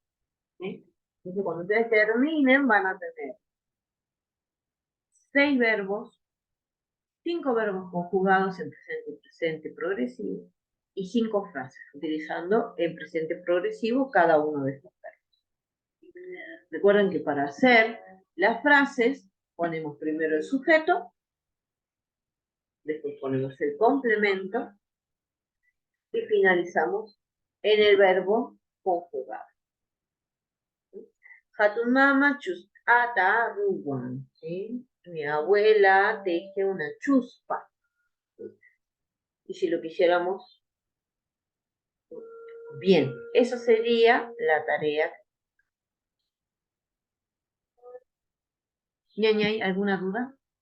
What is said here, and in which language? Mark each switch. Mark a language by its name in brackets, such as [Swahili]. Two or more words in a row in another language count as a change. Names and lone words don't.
[Spanish] Entonces, cuando ustedes terminen, van a tener 6 verbos, 5 verbos conjugados en presente progresivo y 5 frases, utilizando en presente progresivo cada uno de estos verbos. Recuerden que para hacer las frases ponemos primero el sujeto, después ponemos el complemento y finalizamos en el verbo conjugado. [Quechua] Hatun mama chus'ata ruwan, [Spanish] ¿sí? Mi abuela teje una chuspa. Y si lo quisiéramos bien, esa sería la tarea. ¿Ñañay, alguna duda?